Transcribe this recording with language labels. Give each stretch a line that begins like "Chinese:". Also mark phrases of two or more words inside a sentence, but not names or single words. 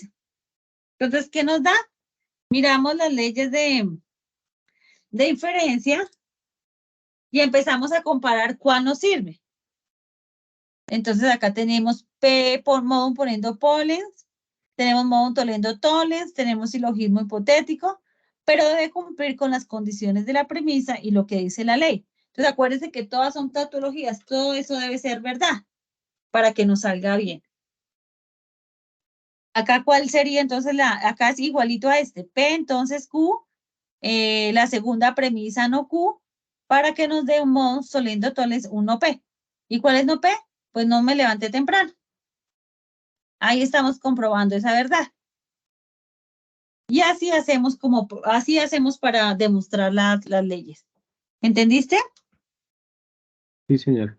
Spanish: Entonces, ¿qué nos da? Miramos las leyes de inferencia y empezamos a comparar cuál nos sirve. Entonces acá tenemos P por
Latin: modum poniendo pollens,
Spanish: tenemos
Latin: modum tollendo tollens,
Spanish: tenemos silogismo hipotético, pero debe cumplir con las condiciones de la premisa y lo que dice la ley. Entonces acuérdense que todas son tautologías, todo eso debe ser verdad para que nos salga bien. Acá, ¿cuál sería entonces acá es igualito a este, P, entonces Q, la segunda premisa no Q, para que nos dé un
Latin: modus tollendo tollens,
Spanish: un no P. ¿Y cuál es no P? Pues no me levanté temprano. Ahí estamos comprobando esa verdad. Y así hacemos para demostrar las leyes. ¿Entendiste? sí, señor.